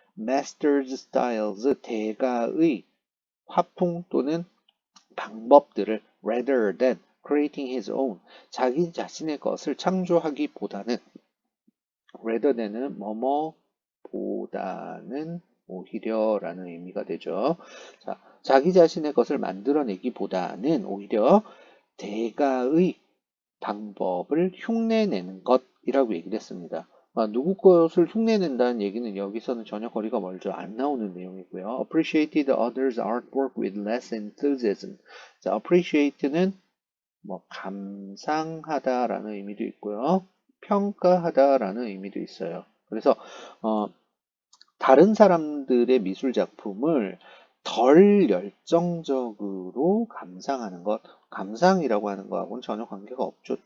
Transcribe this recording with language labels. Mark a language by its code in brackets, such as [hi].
[en] master's styles, [ko] 대가의 화풍 또는 방법들을 [en] rather than creating his own, [ko] 자기 자신의 것을 창조하기보다는 rather than은 뭐뭐보다는 오히려라는 의미가 되죠. 자, 자기 자신의 것을 만들어내기보다는 오히려 대가의 방법을 흉내내는 것이라고 얘기를 했습니다. 누구 것을 흉내낸다는 얘기는 여기서는 전혀 거리가 멀죠. 안 나오는 내용이고요. [en] appreciated others' artwork with less enthusiasm. [ko] 자, appreciate는 감상하다라는 의미도 있고요. 평가하다라는 의미도 있어요. 그래서 다른 사람들의 미술 작품을 덜 열정적으로 감상하는 것, 감상이라고 하는 거하고는 전혀 관계가 없죠.